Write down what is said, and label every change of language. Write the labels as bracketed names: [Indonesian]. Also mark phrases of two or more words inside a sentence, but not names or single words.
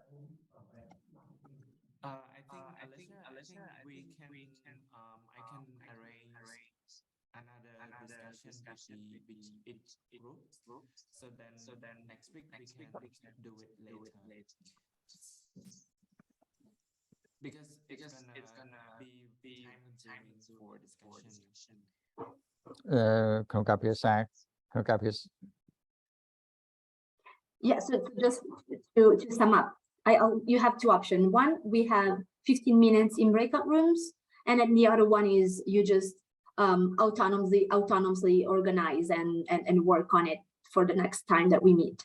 [English] I think we can I can arrange another discussion with each group. So then next week we can do it later. Because it's gonna be time consuming for discussion. ក្នុងការភាសាក្នុងការភាសា Yeah, so just to sum up, you have two options. One, we have 15 minutes in breakout rooms, and then the other one is you just autonomously organize and work on it for the next time that we meet.